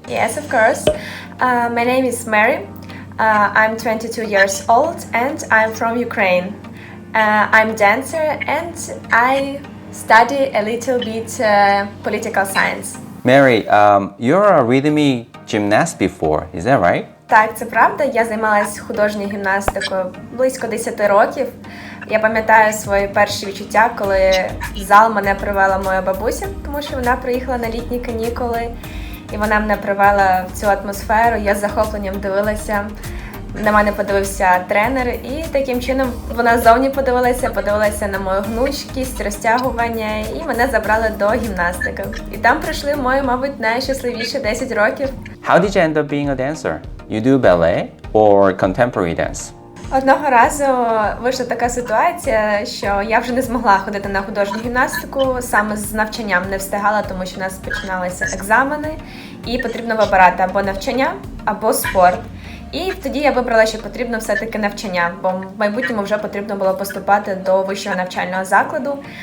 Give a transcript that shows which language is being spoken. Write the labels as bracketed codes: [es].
[en] Yes, of course. My name is Mary. I'm 22 years old and I'm from Ukraine. I'm a dancer and I study a little bit political science. Mary, you're a rhythmic gymnast before, is that right? [uk] Так, це правда. Я займалась художньою гімнастикою близько 10 років. Я пам'ятаю свої перші відчуття, коли в зал мене привела моя бабуся, тому що вона приїхала на літні канікули, і вона мене привела в цю атмосферу. Я з захопленням дивилася. На мене подивився тренер, і таким чином вона ззовні подивилася на мою гнучкість, розтягування, і мене забрали до гімнастики. І там пройшли мої, мабуть, найщасливіші 10 років. [en] How did you end up being a dancer? You do ballet or contemporary dance? [uk] Одного разу вийшла така ситуація, що я вже не змогла ходити на художню гімнастику, саме з навчанням не встигала, тому що у нас починалися екзамени, і потрібно вибирати або навчання, або спорт. І тоді я вибрала, що потрібно все-таки навчання, бо в майбутньому вже потрібно було поступати до вищого навчального закладу.